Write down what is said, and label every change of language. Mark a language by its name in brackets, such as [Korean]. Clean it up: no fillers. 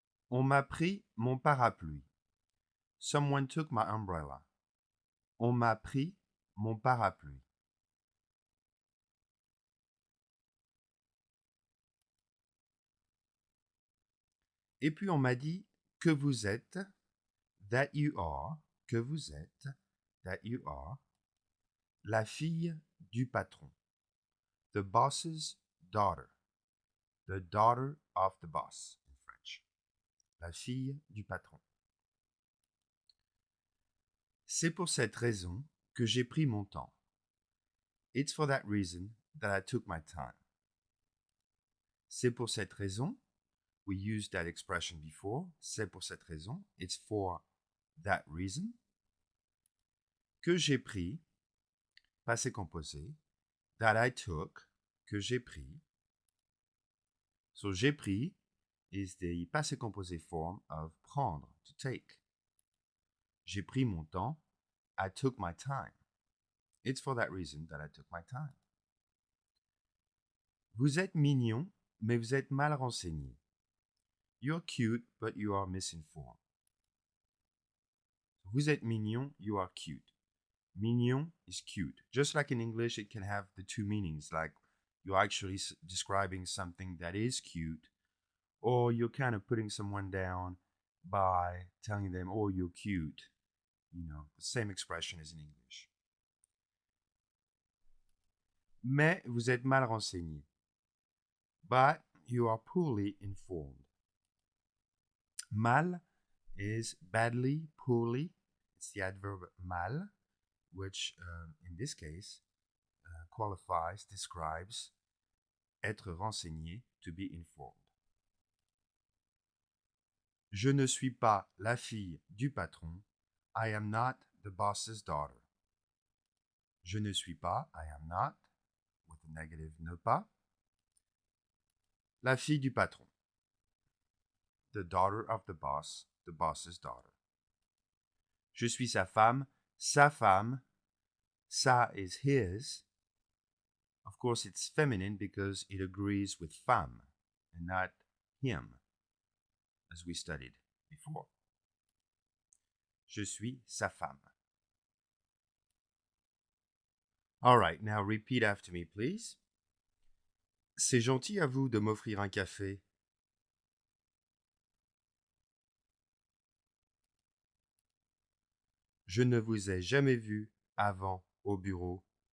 [French] On m'a pris mon parapluie. [English] Someone took my umbrella. [French] On m'a pris mon parapluie. Et puis on m'a dit que vous êtes, [English] that you are, [French] que vous êtes, that you are, la fille du patron. [English] The boss's daughter. The daughter of the boss in French. [French] La fille du patron. C'est pour cette raison que j'ai pris mon temps. [English] It's for that reason that I took my time. [French] C'est pour cette raison. [English] We used that expression before. [French] C'est pour cette raison. [English] It's for that reason. [French] Que j'ai pris. Passé composé. [English] That I took. [French] Que j'ai pris. [English] So j'ai pris is the passé composé form of prendre, to take. [French] J'ai pris mon temps. [English] I took my time. It's for that reason that I took my time. [French] Vous êtes mignon, mais vous êtes mal renseigné. [English] You're cute, but you are misinformed. [French] Vous êtes mignon, [English] you are cute. Mignon is cute. Just like in English, it can have the two meanings, like you're actually describing something that is cute, or you're kind of putting someone down by telling them, oh, you're cute. The same expression as in English. [French] Mais vous êtes mal renseigné. [English] But you are poorly informed. Mal is badly, poorly. It's the adverb mal, which in this case qualifies, describes être renseigné, to be informed. [French] Je ne suis pas la fille du patron. [English] I am not the boss's daughter. Je ne suis pas, I am not, with the negative ne pas, la fille du patron. The daughter of the boss's daughter. [French] Je suis sa femme, sa femme. [English] Sa is his. Of course, it's feminine because it agrees with femme and not him, as we studied before. [French] Je suis sa femme. [English] All right, now repeat after me, please. [French] C'est gentil à vous de m'offrir un café. Je ne vous ai jamais vu avant au bureau.